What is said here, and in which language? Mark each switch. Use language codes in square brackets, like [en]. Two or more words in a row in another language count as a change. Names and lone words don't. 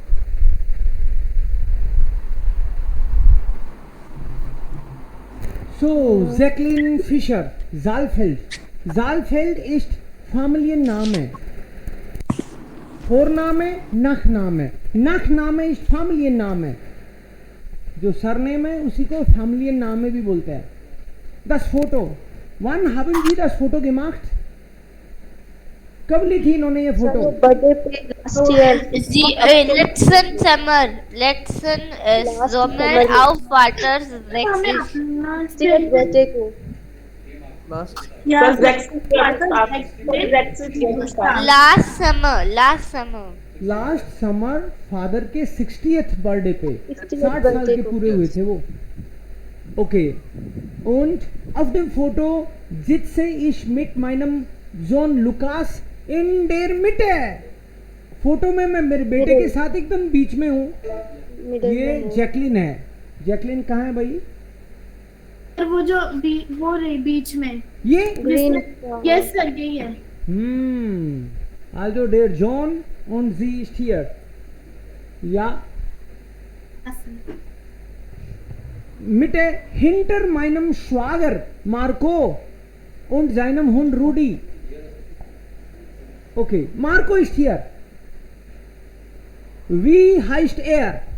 [de] So, Jacqueline Fischer, Saalfeld. Saalfeld ist Familienname. Vorname, Nachname. Nachname ist Familienname. [hi] जो सरनेम है उसी को Familienname भी बोलते हैं. [de] Das Foto. Wann haben Sie das Foto gemacht? [hi] कब ली थी इन्होंने ये फोटो? [en] birthday पे last year [de] letzten Sommer auf Vaters [hi] बर्थडे को [en] last summer last summer father [hi] के 60th बर्थडे पे 60 साल के पूरे हुए थे वो. [de] Okay. Und auf dem Foto sitze ich mit meinem Sohn Lukas in der Mitte. [hi] फोटो में मैं मेरे बेटे के साथ एकदम बीच में हूँ. ये जैकलिन है. जैकलिन कहाँ है भाई? वो जो वो रही बीच में ये [en] yes sir [hi] यही है. [de] Also der John und sie ist hier. Ja. Mitte hinter meinem Schwager Marco und seinem Hund Rudi. Okay, Marco ist hier. Wie heißt er?